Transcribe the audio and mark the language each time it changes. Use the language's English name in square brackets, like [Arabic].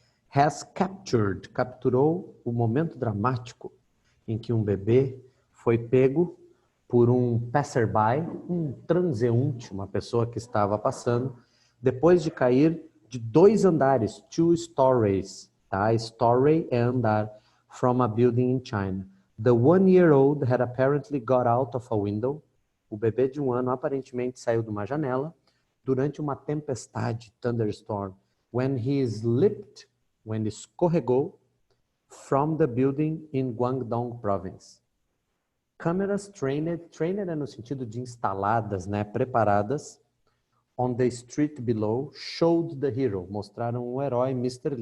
[English] Has captured, [Portuguese] capturou o momento dramático em que um bebê foi pego por um passerby, um transeunte, uma pessoa que estava passando, depois de cair de 2 andares, [English] 2 stories, [Portuguese] tá? Story é andar, [English] from a building in China. The 1-year-old had apparently got out of a window. [Portuguese] O bebê de 1 ano aparentemente saiu de uma janela durante uma tempestade, thunderstorm, [English] when he slipped, when [Portuguese] escorregou [English] from the building in Guangdong province. [Portuguese] Câmeras trained é no sentido de instaladas, né, preparadas, [English] on the street below, showed the hero, [Portuguese] mostraram o herói Mr.